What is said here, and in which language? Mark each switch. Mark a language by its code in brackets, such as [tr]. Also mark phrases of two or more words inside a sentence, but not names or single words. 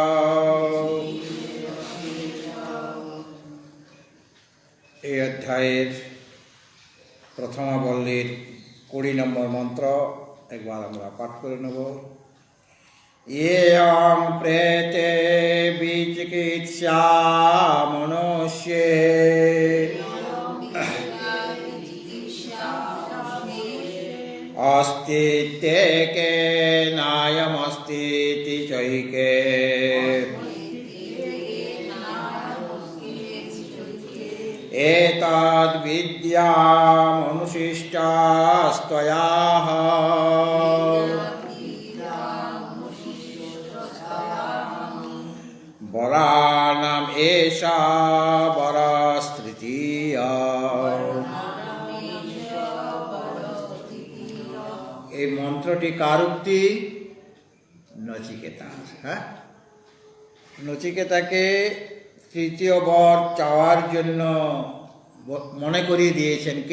[bn] এই অধ্যায়ের প্রথমাবল্লীর 20 নম্বর মন্ত্র একবার আমরা পাঠ করে নেব। [sa] ইয়ং প্রেতে বিচিকিৎসা মনুষ্যে अस्तित्वे के नायमस्तीति चैके एतद्विद्यामनुशिष्टास्त्वयाः वराणाम् एषा वरस्तृतीया। [bn] এই মন্ত্রটি কার উক্তি? নচিকেতা। হ্যাঁ, নচিকেতাকে তৃতীয় বর চাওয়ার জন্য মনে করিয়ে দিয়েছেন কে?